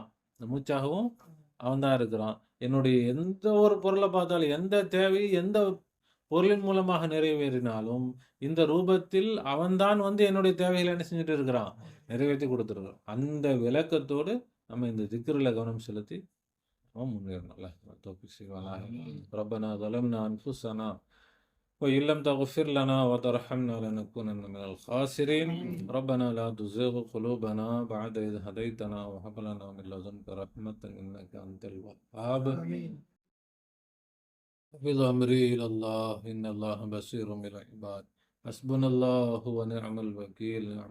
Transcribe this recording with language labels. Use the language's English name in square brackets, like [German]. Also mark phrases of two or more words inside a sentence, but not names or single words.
[Tamil] இந்த மூச்சாகவும் அவன்தான் இருக்கிறான். என்னுடைய எந்த ஒரு பொருள பார்த்தாலும், எந்த தேவை, எந்த பொருளின் மூலமாக நிறைவேறினாலும், இந்த ரூபத்தில் அவன்தான் வந்து என்னுடைய தேவைகளை என்ன செஞ்சுட்டு இருக்கிறான்? நிறைவேத்தி குடுத்துருக்கிறான். அந்த விளக்கத்தோடு நம்ம இந்த திக்ருல கவனம் செலுத்தி முன்னேறணும். அல்லாஹ் தௌஃபீக் செய்வானாக. [Arabic] ரப்பனா ظلمنا أنفسنا وإن لم تغفر لنا وترحمنا لنكونن من الخاسرين. ربنا لا تزغ قلوبنا بعد إذ هديتنا وهب لنا من لدنك رحمة إنك أنت الوهاب. حفظ أمري إلى الله إن الله بصير بالعباد حسبنا الله ونعم الوكيل نعم